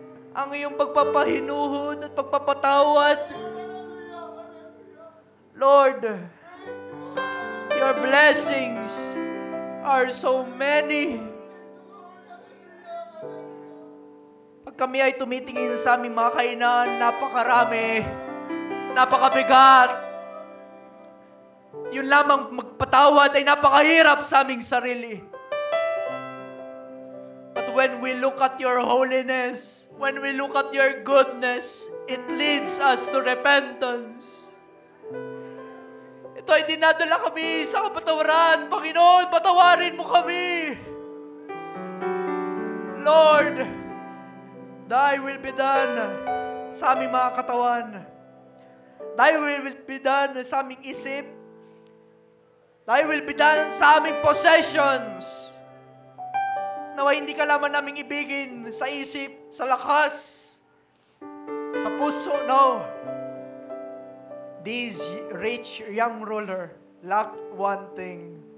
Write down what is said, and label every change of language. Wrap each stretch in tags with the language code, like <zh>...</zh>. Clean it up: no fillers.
<tl>ang iyong pagpapahinuhod at pagpapatawad,</tl> <en>Lord, your blessings are so many.</en> <tl>Kami ay tumitingin sa aming mga kainan, napakarami, napakabigat. Yun lamang magpatawad ay napakahirap sa aming sarili.</tl> <en>But when we look at your holiness, when we look at your goodness, it leads us to repentance.</en> <tl>Ito ay dinadala kami sa kapatawaran. Panginoon, patawarin mo kami.</tl> <en>Lord, Thy will be done</en> <tl>sa aming mga katawan.</tl> <en>Thy will be done</en> <tl>sa aming isip.</tl> <en>Thy will be done</en> <tl>sa aming</tl> <en>possessions.</en> <tl>Naway hindi ka lamang naming ibigin sa isip, sa lakas, sa puso.</tl> <en>No. This rich young ruler lacked one thing.</en>